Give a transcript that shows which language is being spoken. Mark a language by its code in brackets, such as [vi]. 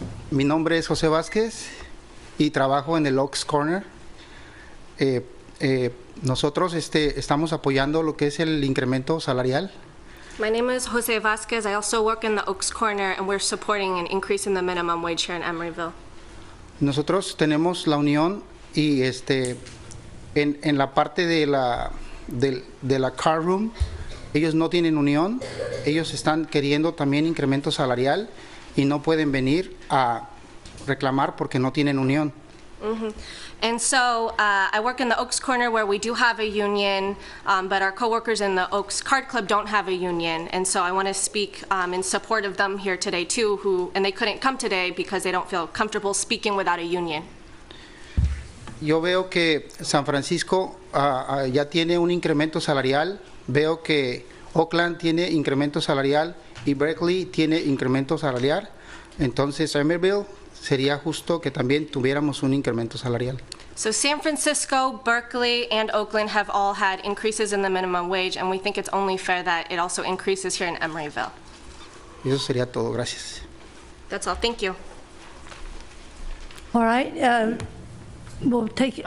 [es] Mi nombre es José Vázquez y trabajo en el Oaks Corner. Nosotros estamos apoyando lo que es el incremento salarial. [en] My name is Jose Vasquez. I also work in the Oaks Corner, and we're supporting an increase in the minimum wage here in Emeryville. [es] Nosotros tenemos la unión y en la parte de la car room, ellos no tienen unión. Ellos están queriendo también incremento salarial y no pueden venir a reclamar porque no tienen unión. [en] And so I work in the Oaks Corner where we do have a union, but our coworkers in the Oaks Card Club don't have a union. And so I want to speak in support of them here today too, and they couldn't come today because they don't feel comfortable speaking without a union. [es] Yo veo que San Francisco ya tiene un incremento salarial. Veo que Oakland tiene incremento salarial y Berkeley tiene incremento salarial. Entonces Emeryville sería justo que también tuviéramos un incremento salarial. [en] So San Francisco, Berkeley, and Oakland have all had increases in the minimum wage, and we think it's only fair that it also increases here in Emeryville. [es] Eso sería todo. Gracias. [en] That's all. Thank you. All right. We'll take it.